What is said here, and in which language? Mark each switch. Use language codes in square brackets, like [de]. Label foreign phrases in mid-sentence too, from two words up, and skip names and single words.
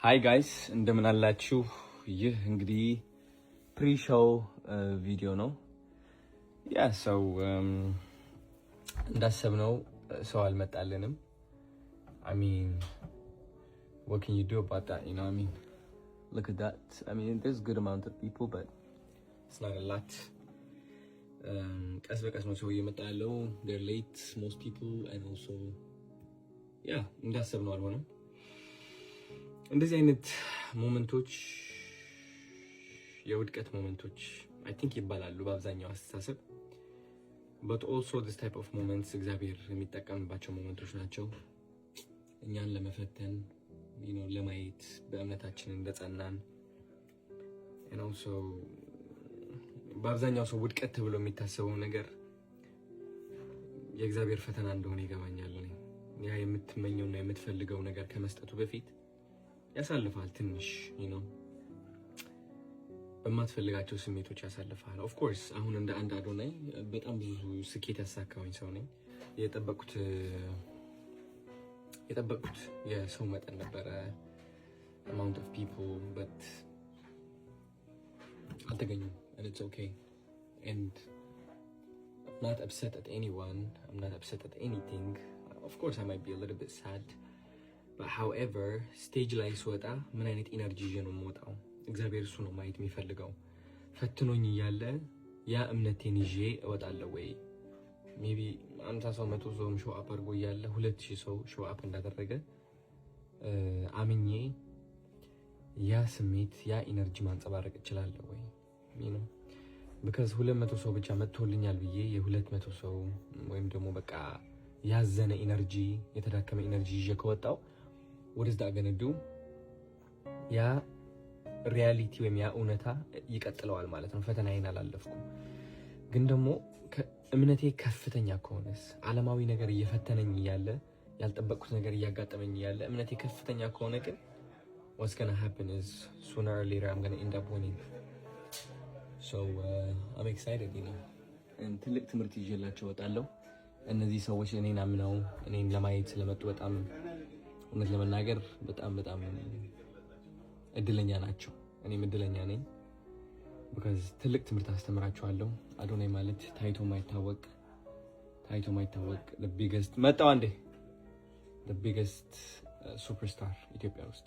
[en] Hi guys, [am] እንደምን አላችሁ? ይህ እንግዲህ [en] pre-show video [am] ነው። እንዳሰብነው ሰው አልመጣልንም። [en] I mean, what can you do about that, you know what I mean? Look at that. I mean, there's a good amount of people, but it's not a lot. [am] ቀስ በቀስ ነው ሰው እየመጣ ያለው. [en] They're late, most people, and also [am] እንዳሰብነው አልሆነም። እንደዚህ አይነት ሞመንቶች የውድቀት ሞመንቶች [en] I think [am] ይባላሉ በአብዛኛው አስተሳሰብ, [en] but also this type of moments [am] እግዚአብሔር የሚጠቀምባቸው ሞመንቶች ናቸው እኛን ለመፈተን, ለማየት በእምነታችን እንደጸናን. [en] and also [am] በአብዛኛው ሰው ውድቀት ተብሎ የሚታሰበው ነገር የእግዚአብሔር ፈተና እንደሆነ ይገባኛል። ያ የምትመኘውና የምትፈልገው ነገር ከመስጠቱ በፊት ያሳልፋል ትንሽ, በማትፈልጋቸው ስሜቶች ያሳልፋል. [en] of course [am] አሁን እንደ አንድ አዶናይ በጣም ብዙ ስኬት ያሳካውኝ ሰው ነኝ. የጠበቅኩት የሰው መጠን ነበረ, [en] amount of people, but አልተገኙም. and it's okay, and I'm not upset at anyone, I'm not upset at anything. Of course I might be a little bit sad, but however stage [am] ላይ ስወጣ ምን አይነት ኢነርጂ ይዤ ነው የምወጣው? እግዚአብሔር እሱ ነው ማየት የሚፈልገው. ፈትኖኝ እያለ ያ እምነቴን ይዤ እወጣለሁ ወይ? ሜቢ 50 ሰው 100 ሰው [en] show up [am] አድርጎ እያለ 2000 ሰው [en] show up [am] እንዳደረገ አምኜ ያ ስሜት ያ ኢነርጂ ማንጸባረቅ እችላለሁ ወይ? because 200 ሰው ብቻ መጥቶልኛል ብዬ የ200 ሰው ወይም ደግሞ በቃ ያዘነ ኢነርጂ የተዳከመ ኢነርጂ ይዤ ከወጣው [en] what is that going to do? [am] ያ ሪያሊቲ ወይም ያ እውነታ ይቀጥለዋል ማለት ነው. ፈተናዬን አላለፍኩም, ግን ደግሞ እምነቴ ከፍተኛ ከሆነስ ዓለማዊ ነገር እየፈተነኝ እያለ ያልጠበቅኩት ነገር እያጋጠመኝ እያለ እምነቴ ከፍተኛ ከሆነ ግን [en] what's going to happen is sooner or later I'm going to end up winning. So I'm excited, and [am] ትልቅ ትምህርት ይዤላቸው እወጣለሁ. እነዚህ ሰዎች እኔን አምነው እኔን ለማየት ስለመጡ በጣም እውነት ለመናገር በጣም እድለኛ ናቸው. እኔም እድለኛ ነኝ because ትልቅ ትምህርት አስተምራቸዋለሁ. አዶናይ ማለት ታይቶ ማይታወቅ [en] the biggest the biggest superstar [am] ኢትዮጵያ ውስጥ.